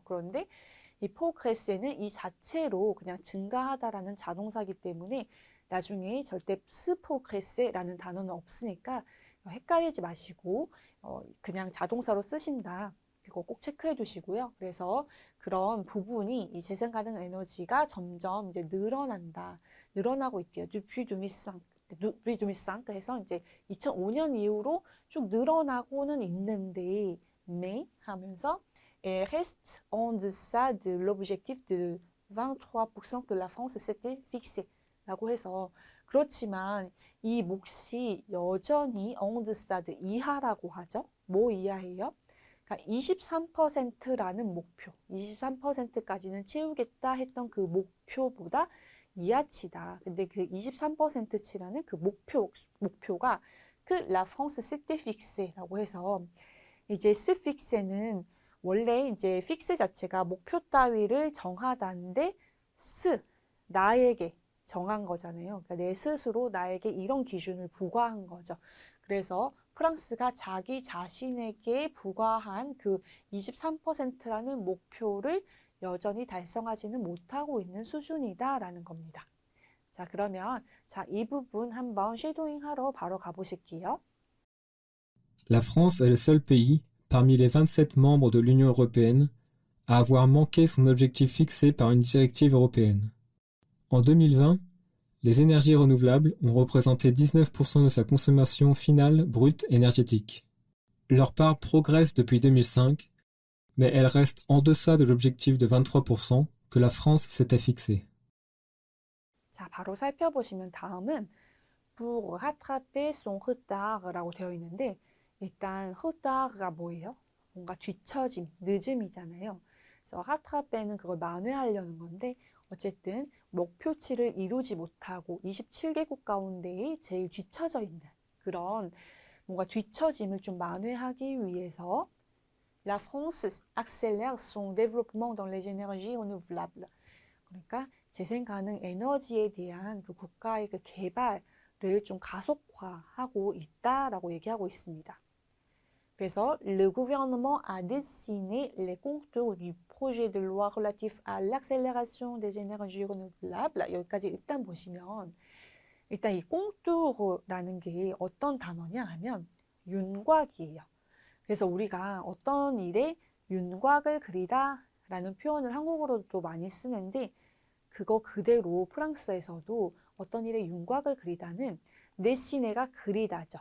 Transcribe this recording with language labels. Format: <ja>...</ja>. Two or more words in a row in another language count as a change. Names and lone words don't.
<ko>그런데 이 포그레세는 이 자체로 그냥 증가하다라는 자동사이기 때문에 나중에 절대 스포그레세라는 단어는 없으니까 헷갈리지 마시고 그냥 자동사로 쓰신다. 그거 꼭 체크해 두시고요. 그래서 그런 부분이 이 재생 가능 에너지가 점점 이제 늘어나고 있대요. depuis 2005. depuis 2005 해서 이제 2005년 이후로 쭉 늘어나고는 있는데 mais 하면서</ko> <fr>elle reste en deçà de l'objectif de 23% que la France s'était fixé</fr> <ko>라고 해서 그렇지만 이 몫이 여전히</ko> <fr>en deçà de</fr> <ko>이하라고 하죠. 뭐 이하예요? 그러니까 23%라는 목표, 23%까지는 채우겠다 했던 그 목표보다 이하치다. 근데 그 23%치라는 그 목표가 그</ko> <fr>La France s'était fixé</fr> <ko>라고 해서 이제</ko> <fr>se fixé</fr> <ko>는 원래 이제 fix 자체가 목표 따위를 정하다는데 나에게 정한 거잖아요. 그러니까 내 스스로 나에게 이런 기준을 부과한 거죠. 그래서 프랑스가 자기 자신에게 부과한 그 23%라는 목표를 여전히 달성하지는 못하고 있는 수준이다라는 겁니다. 자, 그러면 이 부분 한번 쉐도잉 하러 바로 가보실게요.</ko> <fr>La France est le seul pays, parmi les 27 membres de l'Union européenne, à avoir manqué son objectif fixé par une directive européenne. En 2020, les énergies renouvelables ont représenté 19% de sa consommation finale brute énergétique. Leur part progresse depuis 2005, mais elle reste en deçà de l'objectif de 23% que la France s'était fixé.</fr> <ko>자, 바로 살펴보시면 다음은</ko> <fr>pour rattraper son retard</fr> <ko>라고 되어 있는데 일단 retard가 뭐예요? 뭔가 뒤처짐, 늦음이잖아요. 그래서 rattraper는 그걸 만회하려는 건데 어쨌든 목표치를 이루지 못하고 27개국 가운데 제일 뒤처져 있는 그런 뭔가 뒤처짐을 좀 만회하기 위해서</ko> <fr>La France accélère son développement dans les énergies renouvelables.</fr> <ko>그러니까 재생 가능 에너지에 대한 그 국가의 그 개발을 좀 가속화하고 있다라고 얘기하고 있습니다.</ko> <fr>그래서 le gouvernement a dessiné les contours du projet de loi relatif à l'accélération des énergies renouvelables.</fr> <ko>여기까지 일단 보시면 일단 이 꽁뚜르라는 게 어떤 단어냐 하면 윤곽이에요. 그래서 우리가 어떤 일에 윤곽을 그리다 라는 표현을 한국어로도 많이 쓰는데 그거 그대로 프랑스에서도 어떤 일에 윤곽을 그리다는 데시네가 그리다죠.</ko>